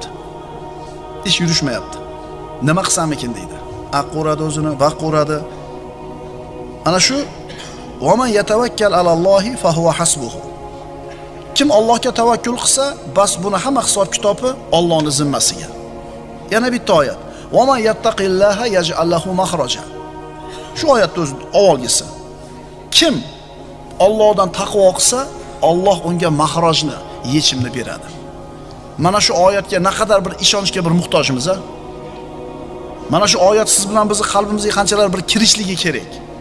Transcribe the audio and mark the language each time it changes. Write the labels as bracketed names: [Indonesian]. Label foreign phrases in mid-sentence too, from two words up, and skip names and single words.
[Uzbek] Ish yurishmayapti. Nima qilsam ekan deydi. Aqq uradi o'zini, vaqt uradi. Ana shu [Arabic] ومن يتوكل على الله فهو حسبه. [Uzbek] Kim Allohga tavakkul qilsa, bas buni hamma hisob kitobi Allohning zimmasiga. Yana bitta oyat. [Arabic] ومن يتق الله يجعل له مخرجا. [Uzbek] Shu oyatni o'zi avvalgisi. Kim Allohdan taqvo qilsa, Alloh unga mahrojni, yechimni beradi. Mana shu oyatga naqadar bir ishonchga bir muhtojmiz a? Mana shu oyat siz bilan bizni qalbimizga qanchalar bir kirishligi kerak.